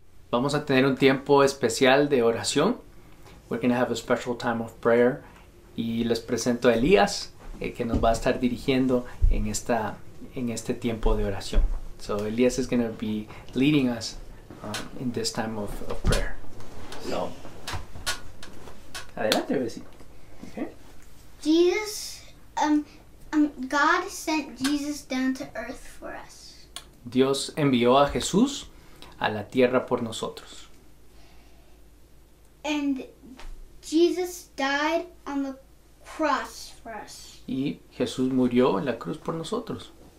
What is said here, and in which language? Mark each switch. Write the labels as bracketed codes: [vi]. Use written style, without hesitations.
[es] Vamos a tener un tiempo especial de oración. [en] We're going to have a special time of prayer. [es] Y les presento a Elías, que nos va a estar dirigiendo en este tiempo de oración. [en] So Elías is going to be leading us in this time of prayer. So, [es] adelante, Bessie. [en] Okay. Jesus, God sent Jesus down to earth for us. [es] Dios envió a Jesús a la tierra por nosotros. [en] And Jesus died on the cross for us. [es] Y Jesús murió en la cruz por nosotros.